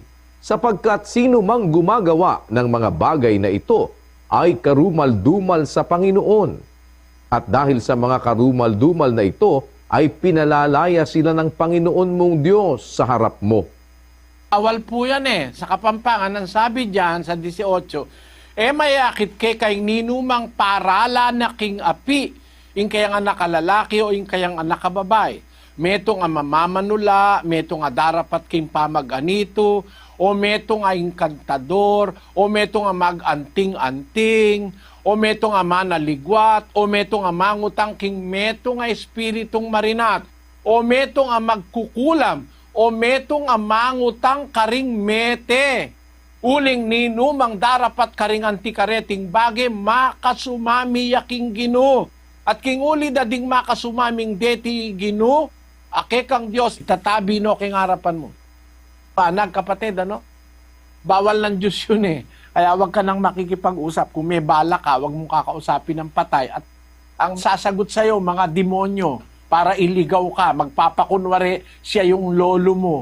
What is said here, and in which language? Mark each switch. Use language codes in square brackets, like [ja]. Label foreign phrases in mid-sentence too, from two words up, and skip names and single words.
[tl] Sapagkat sino mang gumagawa ng mga bagay na ito, ay karumal-dumal sa Panginoon. At dahil sa mga karumal-dumal na ito, ay pinalalaya sila ng Panginoon mong Diyos sa harap mo. Awal po yan eh. Sa Kapampangan, ang sabi diyan sa 18, [pam] mayakit kay ninumang parala na king api, ing kayang anak kalalaki o ing kayang anak kababay. Metong ang mamamanula, metong nga darapat king pamag-anito, o metong nga inkantador, o metong nga mag-anting-anting, o metong nga manaligwat, o metong nga mangutang king metong nga espiritong marinat, o metong nga magkukulam, o metong nga mangutang karing mete. Uling ninumang darapat karing antikareting bage makasumami yaking Gino. At king uli dading makasumaming deti Gino, ake kang Diyos, itatabi no king harapan mo. [tl] Panag, kapatid, ano? Bawal ng Diyos yun eh. Kaya huwag ka nang makikipag-usap. Kung may bala ka, huwag mong kakausapin ng patay. At ang sasagot sa'yo, mga demonyo, para iligaw ka, magpapakunwari siya yung lolo mo.